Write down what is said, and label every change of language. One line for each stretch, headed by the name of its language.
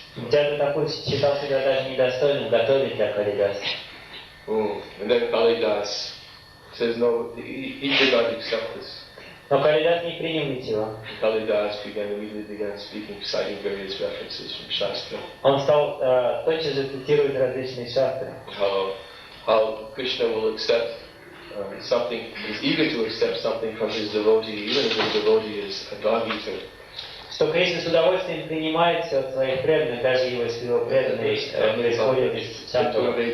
Russian: Дядя такой считал себя даже недостойным готовить для Калидаса.
English: And then Kalidas says no, he did not accept this.
Russian: Но Калидас не принял ничего.
English: Kalidas immediately began speaking, citing various references from Shastra.
Russian: Он стал тотчас же цитировать различные шастры.
English: How Krishna will accept something, is eager to accept something from his devotee, even if his devotee is a dog eater.
Russian: Что Кришна с удовольствием принимает все от своих преданных, даже если его преданные происходят из чандала.